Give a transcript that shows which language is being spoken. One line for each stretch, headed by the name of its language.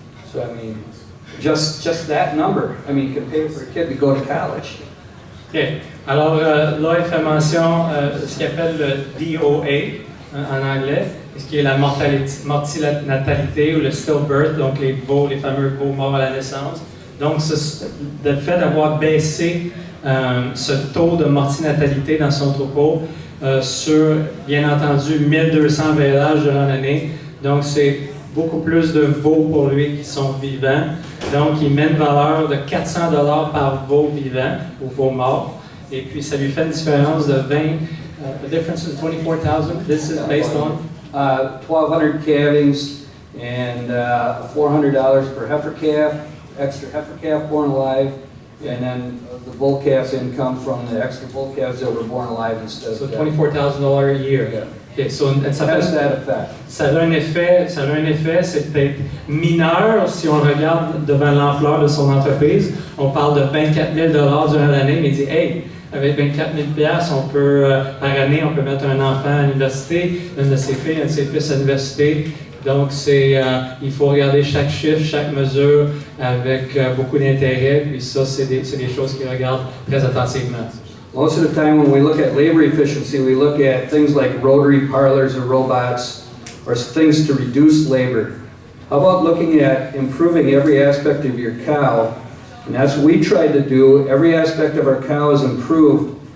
English: So, I mean, just that number, I mean, you can pay for a kid to go to college. OK.
French: Alors, là, il fait mention de ce qu'il appelle le DOA en anglais, ce qui est la mortinatalité ou le stillbirth, donc les fameux veaux morts à la naissance. Donc, le fait d'avoir baissé ce taux de mortinatalité dans son troupeau sur, bien entendu, 1200 veillages durant l'année. Donc, c'est beaucoup plus de veaux pour lui qui sont vivants. Donc, il met une valeur de $400 par veau vivant ou veau mort. Et puis, ça lui fait une différence de 20.
English: The difference is 24,000. This is based on 1,200 calvings and $400 per heifer calf, extra heifer calf born alive, and then the bull calf's income from the extra bull calves that were born alive instead of so $24,000 a year. Yeah. Okay, so
French: ça
English: has that effect.
French: Ça a un effet, c'est peut-être mineur si on regarde devant l'ampleur de son entreprise. On parle de 24 000 durant l'année, mais il dit, hey, avec 24 000 on peut, par année, on peut mettre un enfant à l'université, une de ses filles, un de ses fils à l'université. Donc, il faut regarder chaque chiffre, chaque mesure avec beaucoup d'intérêt. Puis ça, c'est des choses qu'il regarde très attentivement.
English: Most of the time when we look at labor efficiency, we look at things like rotary parlors or robots, or things to reduce labor. How about looking at improving every aspect of your cow? And that's what we tried to do. Every aspect of our cow is improved.